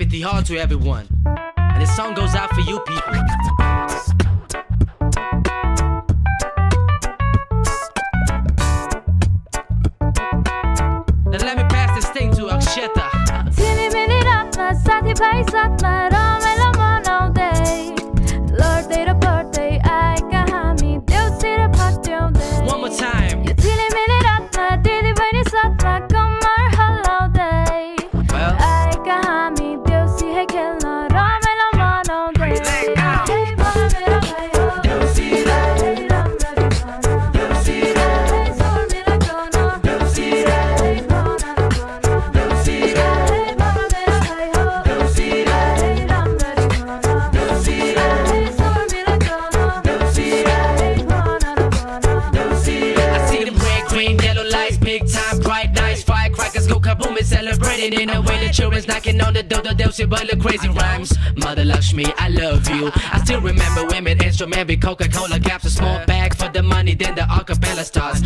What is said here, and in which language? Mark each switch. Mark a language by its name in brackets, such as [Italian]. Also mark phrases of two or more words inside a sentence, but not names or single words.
[English] all to everyone. And this song goes out for you people. Now let me pass this thing to Aksheta. Teeny mini [Nepali] रातमा, साथी भाइ साथमा, रमाइलो मना उँदै लड्दै र पढ्दै आएका हामी देउसीर पट्याउँदै. [English] One more time. [Nepali] यो [English] teeny mini [Nepali] ratma, दिदी बहिनी साथमा कम्मर हल्लाउँदै आएका हामी देउसी है खेल्न रमाइलो मनाउँदै. हे भन मेरो भाइ हो देउसी रे, राम्ररी भन देउसी रे, स्वर मिलाउन देउसी रे, भन देउसी रे, भन मेरो भाइ हो देउसी रे, राम्ररी भन देउसी रे, स्वर मिलाउन देउसी रे, भन देउसी रे. [English] I see them red, green, yellow lights, big time, bright nights, firecrackers go kaboom and celebrating in a way. The children's knocking on the door, they'll see but the crazy rhymes. Mother Lakshmi, I love you. I still remember women instrument with Coca-Cola caps, a small bag for the money, then the acapella starts.